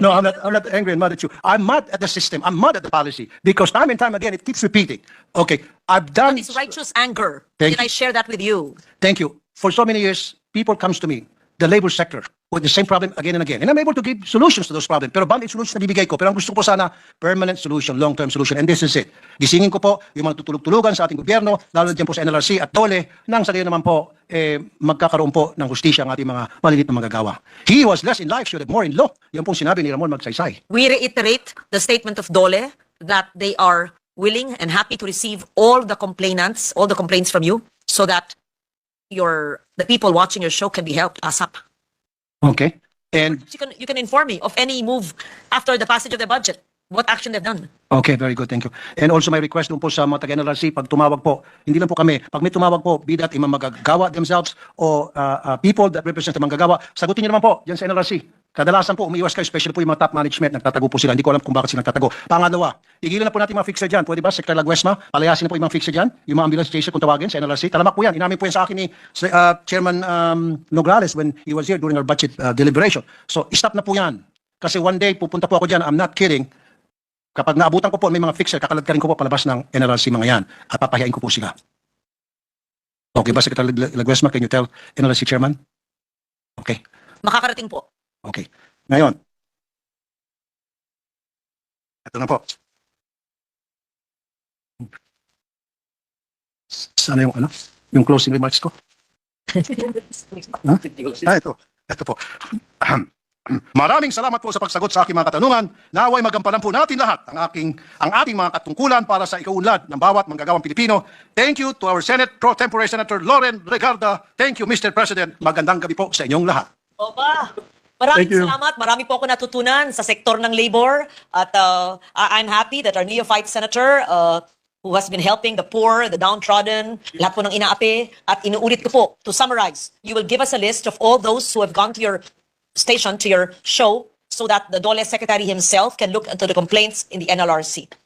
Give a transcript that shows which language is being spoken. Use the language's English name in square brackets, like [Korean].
[English] no, I'm not angry and mad at you. I'm mad at the system. I'm mad at the policy. Because time and time again, it keeps repeating. Okay. I've done... But it's righteous anger. Thank Did I share that with you? Thank you. For so many years, people comes to me, the labor sector, with the same problem again and again. And I'm able to give solutions to those problems. [Filipino] Pero band-aid solutions na bibigay ko. Pero ang gusto ko sana, [English] permanent solution, long-term solution. And this is it. [Filipino] Gisingin ko po yung mga tutulog-tulugan sa ating gobyerno, lalo dyan po sa NLRC at DOLE, nang sa gayon naman po, magkakaroon po ng hustisya ang ating mga malilit na manggagawa. [English] He was less in life, should have more in law. [Filipino] Yan pong sinabi ni Ramon Magsaysay. [English] We reiterate the statement of DOLE that they are willing and happy to receive all the complainants, all the complaints from you, so that the people watching your show can be helped ASAP. Okay. And You can inform me of any move after the passage of the budget. What action they've done. okay, very good, thank you. [Filipino] And also my request doon po sa mga taga-NLRC, pag tumawag po, hindi lang po kami, pag may tumawag po, be that imang magagawa themselves o [English] people that represent the [Filipino] manggagawa, sagutin niyo naman po dyan sa NLRC. Kadalasan po, umiiwas kayo, especially po yung mga top management, nagtatago po sila. Hindi ko alam kung bakit sila nagtatago. Pangalawa, tigilan na po natin mga fixer dyan. Pwede ba, Secretary Laguesma, palayasin na po yung mga fixer dyan, yung mga ambulance chaser kung tawagin sa NLRC. Talamak po yan. Inamin po yan sa akin ni Chairman Nograles [English] when he was here during our budget deliberation. [Filipino] So, stop na po yan. Kasi one day, pupunta po ako dyan, [English] I'm not kidding. [Filipino] Kapag naabutan ko po may mga fixer, kakaladkarin ko po palabas ng NLRC mga yan at papahiyain ko po sila. [English] Okay ba, Secretary Laguesma, can you tell NLRC Chairman? Okay. [Filipino] Makakarating po. Okay. Ngayon, ito na po. Sana yung yung closing remarks ko. Ito. Ito po. Maraming salamat po sa pagsagot sa aking mga katanungan. Naway magampanan po natin lahat ang ating mga katungkulan para sa ikaunlad ng bawat manggagawang Pilipino. [English] Thank you to our Senate Pro Tempore Senator Loren Legarda. Thank you, Mr. President. [Filipino] Magandang gabi po sa inyong lahat. Oba, maraming [English] Thank you. [Filipino] salamat. Marami po ako natutunan sa sektor ng labor. [English] At I'm happy that our neophyte senator who has been helping the poor, the downtrodden, [Filipino] lahat po ng inaapi. [English] At inuulit ko po, to summarize, you will give us a list of all those who have gone to your station, to your show, so that the DOLE secretary himself can look into the complaints in the NLRC.